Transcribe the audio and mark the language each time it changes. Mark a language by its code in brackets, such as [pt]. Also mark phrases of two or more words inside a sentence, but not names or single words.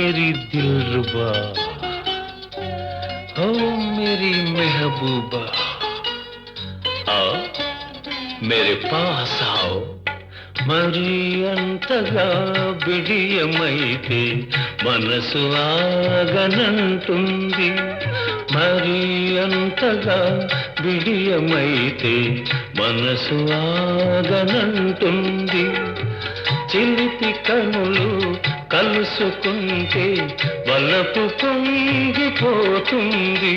[hi] दिलरुबा ओ मेरी महबूबा आओ मेरे पास आओ [te] మరి అంతగా బిడియమైతే మనసు ఆగనంటుంది మరి అంతగా బిడియమైతే మనసు ఆగనంటుంది చిలిపి కనులు కలుసుకుంటే వలపు పొంగిపోతుంది